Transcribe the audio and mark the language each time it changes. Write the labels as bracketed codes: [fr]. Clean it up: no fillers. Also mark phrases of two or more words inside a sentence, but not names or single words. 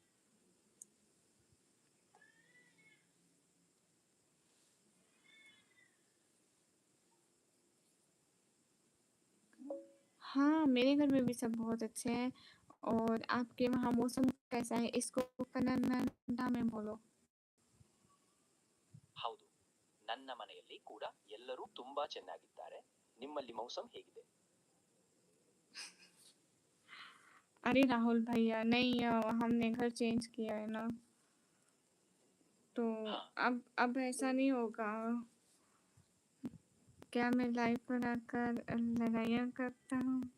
[hi] हाँ, मेरे घर में भी सब बहुत अच्छे हैं। और आपके वहाँ मौसम कैसा है? इसको कन्नಡ में बोलो। [kn] ಹೌದು, ನನ್ನ ಮನೆಯಲ್ಲಿ ಕೂಡ ಎಲ್ಲರೂ ತುಂಬಾ ಚೆನ್ನಾಗಿದ್ದಾರೆ. ನಿಮ್ಮಲ್ಲಿ ಮೌಸम ಹೇಗಿದೆ? [hi] अरे राहुल भैया, नहीं हमने घर चेंज किया है ना, तो हाँ, अब ऐसा नहीं होगा। क्या मैं लाइव पर आकर लड़ाइयाँ करता हूँ?